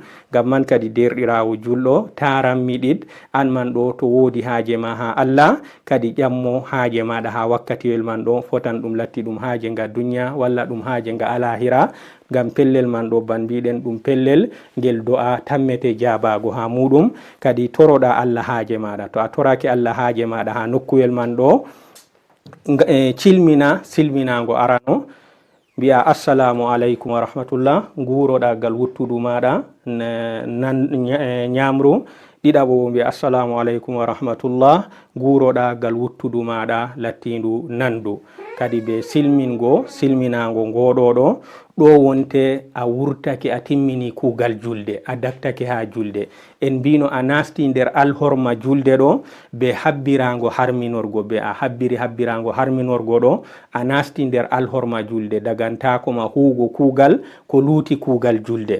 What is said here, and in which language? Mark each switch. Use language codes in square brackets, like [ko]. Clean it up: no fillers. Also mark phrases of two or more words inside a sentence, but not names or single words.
[ff] ngam man kadi derɗirawo julɗo taran miɗiɗ an man ɗo to wodi haaje ma ha Allah kadi ƴammo haaje maɗa ha wakkatiwel man ɗo fotan ɗum latti ɗum haaje nga dunya walla ɗum haaje nga alahira. ngam pellel man ɗo ban mbiɗen ɗum pellel ngel do'a tammete jabago ha muɗum. kadi toroɗa Allah haaje maɗa, to a torake Allah haaje maɗa ha nokkuwel man ɗo cilmina silminago arano mbi'a [ar] السلام عليكم ورحمة الله, [ff] nguroɗa gal wuttudu maɗa nyamru. ɗiɗaɓo bo mbi'a [ar] السلام عليكم ورحمة الله, [ff] nguroɗa gal wuttudu maɗa lattindu nandu. kadi be silminago ngoɗoɗo ɗo wonte a wurtake a timmini kugal julde, a daktake ha julde. en mbino a nasti nder alhorma julde ɗo be habbirago harminorgo, be a habbirago harminorgo ɗo a nasti nder alhorma julde dagantakoma huugo kugal ko luuti kugal julde.